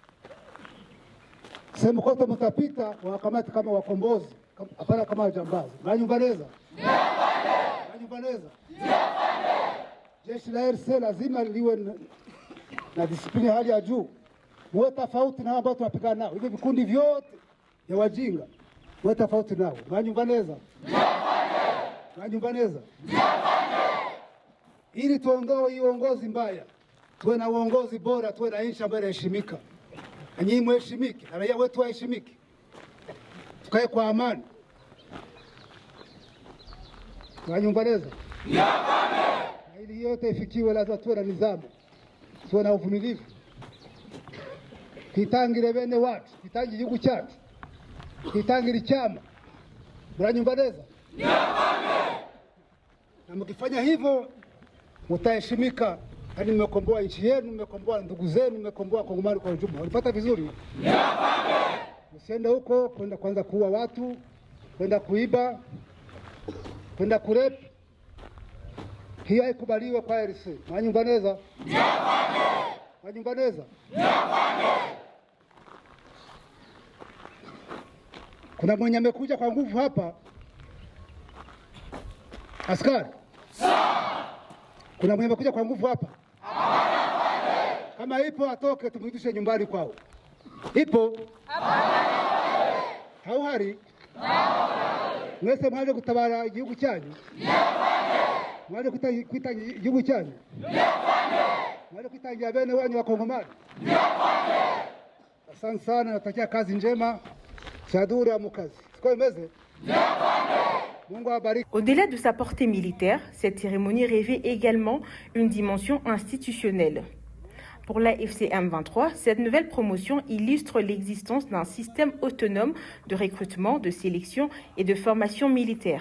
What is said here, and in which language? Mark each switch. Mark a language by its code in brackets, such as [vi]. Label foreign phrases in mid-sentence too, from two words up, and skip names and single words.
[sw] Sehemu kote mtapita wakamati kama wakombozi, hapana kama wajambazi. Nanyumbaneza? Nanyumbaneza? Jeshi la RC lazima liwe na disiplini hali ya juu. Muwe tofauti na ambao tunapigana nao. Hivi vikundi vyote ya wajinga we tofauti nao. Mwanyumva neza? Mwanyumva neza? Ili tuondoe uongozi mbaya, tuwe na uongozi bora, tuwe na nchi ambayo inaheshimika. Nyinyi mheshimike, na raia wetu waheshimike, tukae kwa amani. Mwanyumva neza? Na ili yote ifikiwe, lazima tuwe na nidhamu, tuwe na uvumilivu, [rw] twitangire bene wacu, twitangire igihugu cyacu, twitangire icyama. [sw] Mwanyumva neza? Na mkifanya hivyo mtaheshimika, hadi mmekomboa nchi yenu, mmekomboa ndugu zenu, mmekomboa Kongomani kwa ujumla. Unapata vizuri? Msiende huko kwenda kwanza kuua watu, kwenda kuiba, kwenda kurepu. Hiyo haikubaliwe kwa RC. Mwanyumva neza? Mwanyumva neza? Kuna mwenye amekuja kwa nguvu hapa. Askari. Kuna mwenye amekuja kwa nguvu hapa. Kama ipo atoke, tumrudishe nyumbani kwao. Ipo? [rw] Hauhari? Mwese mwaje kutabara igihugu cyanyu? Mwaje kwita igihugu cyanyu? Mwaje kwitangira bene wanyu wa Kongomani? [sw] Asante sana, natakia kazi njema. [rw] Shadura mukazi. Siko imeze? [fr] Au-delà de sa portée militaire, cette cérémonie revêt également une dimension institutionnelle. Pour la FCM 23, cette nouvelle promotion illustre l'existence d'un système autonome de recrutement, de sélection et de formation militaire.